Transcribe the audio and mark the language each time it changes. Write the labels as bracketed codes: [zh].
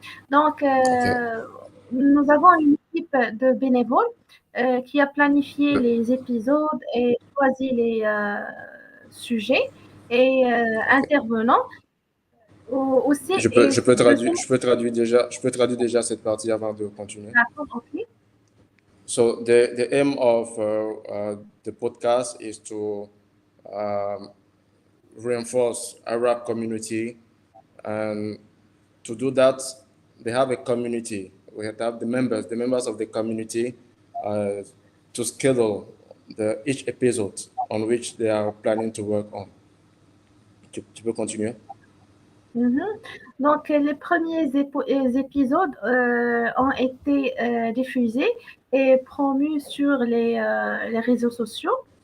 [fr] Donc, nous avons une équipe de bénévoles qui a planifié les épisodes et choisi les sujets et intervenants. Aussi, je peux traduire déjà cette partie avant de continuer. D'accord, ok. [en] So the aim of the podcast is to reinforce Arab community, and to do that, they have a community. We have to have the members of the community to schedule each episode on which they are planning to work on. [fr] Tu peux continuer? Donc, les premiers épisodes ont été diffusés et promus sur les réseaux sociaux.